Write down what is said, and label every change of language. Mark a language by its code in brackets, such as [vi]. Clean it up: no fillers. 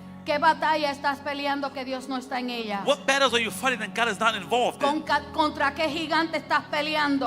[es] ¿Qué batalla estás peleando que Dios no está en ella? [en] What battles are you fighting that God is not involved in? [es] ¿Contra qué gigante estás peleando